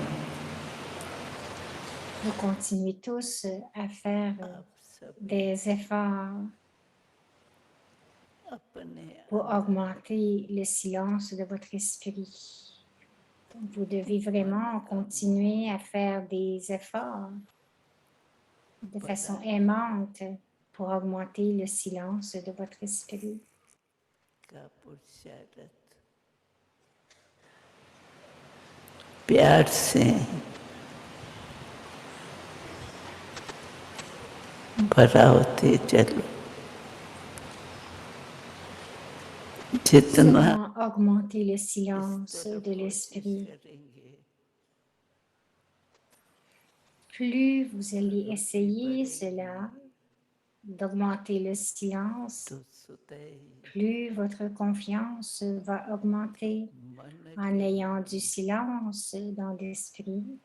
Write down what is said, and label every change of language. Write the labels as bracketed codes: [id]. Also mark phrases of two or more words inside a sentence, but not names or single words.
[fr] Vous continuez tous à faire des efforts pour augmenter le silence de votre esprit. Vous devez vraiment continuer à faire des efforts de façon aimante pour augmenter le silence de votre esprit. [hi] प्यार से भरा होते चलो जितना [fr] Comment augmenter le silence de l'esprit? Plus vous allez essayer cela, d'augmenter le silence, plus votre confiance va augmenter en ayant du silence dans l'esprit.